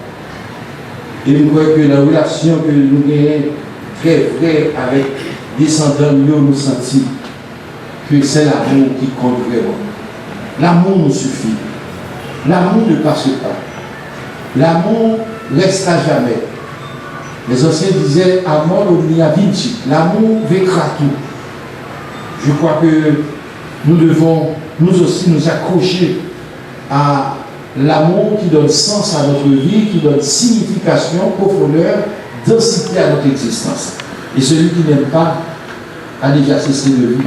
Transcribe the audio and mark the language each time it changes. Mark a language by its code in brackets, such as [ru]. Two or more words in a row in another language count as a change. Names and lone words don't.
[fr] Et nous croyons que la relation que nous gagnons très vraie avec descendants, nous sentons que c'est l'amour qui compte vraiment. L'amour nous suffit. L'amour ne passe pas. L'amour reste à jamais. Les anciens disaient [la] amor omnia vincit. [fr] L'amour vaincra tout. Je crois que nous devons nous aussi nous accrocher à l'amour qui donne sens à notre vie, qui donne signification, profondeur, densité à notre existence. Et celui qui n'aime pas a déjà cessé de vivre.